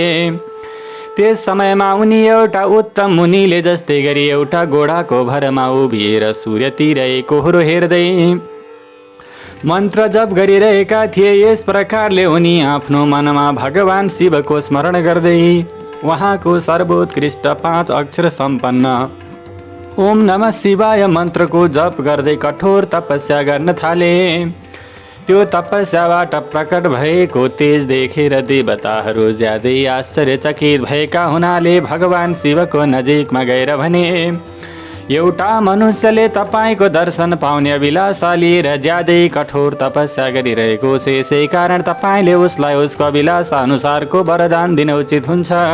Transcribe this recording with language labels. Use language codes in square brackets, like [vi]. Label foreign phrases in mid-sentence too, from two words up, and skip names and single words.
[ne] त्यस समयमा उनी एउटा उत्तम मुनिले जस्तै गरी एउटा घोडाको भरमा उभिएर सूर्यतिर कोहरो हेर्दै मन्त्र जप गरिरहेका थिए। यस प्रकारले उनी आफ्नो मनमा भगवान शिवको स्मरण गर्दै उहाँको सर्वोत्कृष्ट 5 अक्षर सम्पन्न [sa] ओम नमः शिवाय [ne] मन्त्रको जप गर्दै कठोर तपस्या गर्न थाले। त्यो तपस्याबाट प्रकट भएको तेज देखेर देवताहरू ज्यादै आश्चर्यचकित भएका हुनाले भगवान शिवको नजिकमा गएर भने, एउटा मनुष्यले तपाईको दर्शन पाउने अभिलाषा लिएर ज्यादै कठोर तपस्या गरिरहेको छ, यसै कारण तपाईले उसलाई उसको अभिलाषा अनुसारको वरदान दिन उचित हुन्छ।